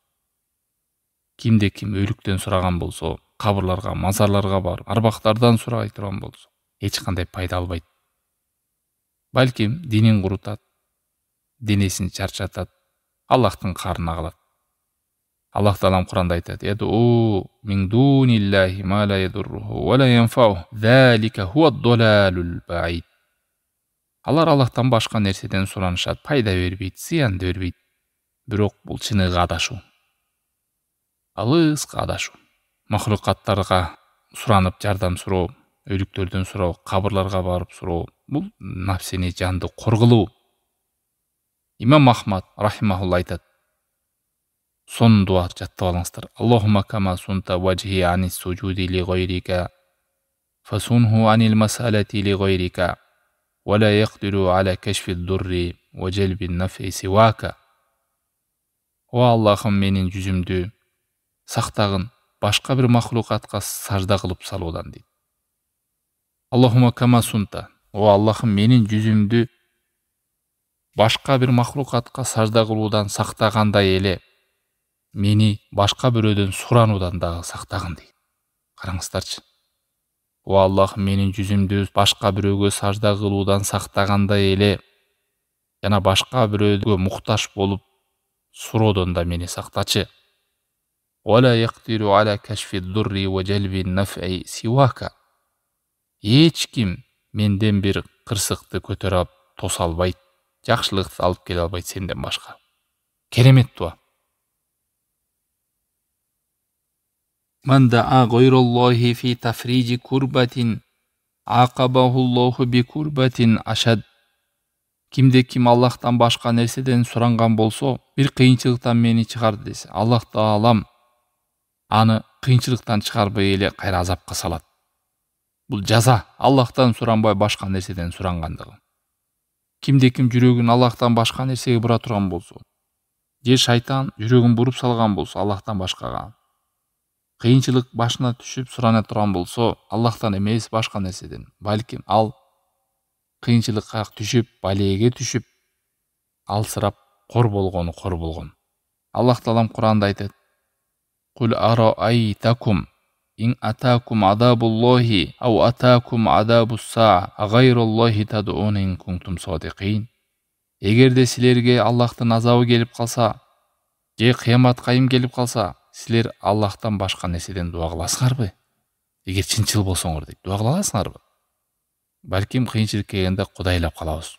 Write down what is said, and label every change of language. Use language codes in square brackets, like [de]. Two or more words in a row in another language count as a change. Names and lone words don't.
[ky] Кимде ким өлүктөн сураган болсо, кабырларга, мазарларга барып, арбактардан сурай турган болсо, эч кандай пайда албайт. Балким динин курутат, денесин чарчатат, Аллахтын карына калат. Аллах Таалам Куранда айтат: [ar] "يدعو من دون الله ما لا يضره ولا ينفعه ذلك هو الضلال البعيد." [ky] Алар Аллахтан башка нерседен суранышат, пайда бербейт, зыян бербейт. Бирок бул чыныгы адашуу. Алыска адашуу. Махлукаттарга суранып жардам суроо, өлүктөрдөн суроо, кабырларга барып суроо, бул нафсини, жанды коргулуу. Имам Ахмад рахимахулла айтат: Сон дуа жаттап алыңыздар. [ar] اللهم كما صنت وجهي عن السجود لغيرك فصنه عن المسألة لغيرك ولا يقدر على كشف الضر وجلب النفع سواك. [ky] О Аллахым, менин жүзүмдү сактагын башка бир махлукатка сажда кылып салуудан дейт. [ar] اللهم كما صنت. [ky] О Аллахым, менин жүзүмдү башка бир махлукатка сажда кылуудан сактагандай эле мени башка бирөөдөн сурануудан дагы сактагын дейт. Караңыздарчы. О Аллах, менин жүзүмдү башка бирөөгө сажда кылуудан сактагандай эле жана башка бирөөгө муктаж болуп суроодон да мени сактачы. [ar] ولا يقدر على كشف الضر وجلب النفع سواك. [ky] Эч ким менден бир кырсыкты көтөрө алып тоса албайт, жакшылыкты алып келе албайт сенден башка. Керемет дуа. [ar] من دعا غير الله في تفريج كربة عاقبه الله بكربة أشد. [ky] Кимде ким Аллахтан башка нерседен суранган болсо, бир кыйынчылыктан мени чыгар десе, Аллах Таалам аны кыйынчылыктан чыгарбай эле кайра азапка салат. Бул жаза Аллахтан суранбай башка нерседен сурангандыгы. Кимде ким жүрөгүн Аллахтан башка нерсеге бура турган болсо, же шайтан жүрөгүн буруп салган болсо Аллахтан башкага, кыйынчылык башына түшүп сурана турган болсо, Аллахтан эмес башка нерседен, балким ал кыйынчылыкка түшүп, балеге түшүп, алсырап кор болгон. [ar] Аллах Таалам Куранда айтат: "قل أرأيتكم إن أتاكم عذاب الله أو أتتكم الساعة أغير الله تدعون إن كنتم صادقين." [ky] Эгерде силерге Аллахтын азабы келип калса, же кыямат кайым келип калса, силер Аллахтан башка нерседен дуа кыласыңарбы? Эгер чынчыл болсоңор дейт, дуа кыла аласыңарбы? Балким кыйынчылык келгенде Кудайлап калабыз.